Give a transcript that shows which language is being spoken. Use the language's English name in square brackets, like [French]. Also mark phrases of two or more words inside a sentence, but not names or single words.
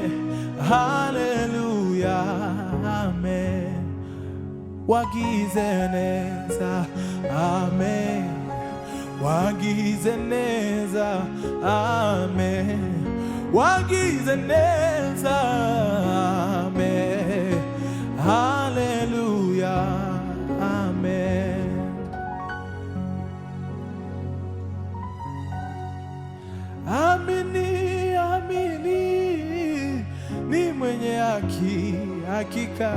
[Rundi] Hallelujah, amen. Wagize neza, amen. Wagize neza, amen. Wagize neza, amen. Hallelujah, amen. [Swahili] Amini, amini, ni mwenye haki, hakika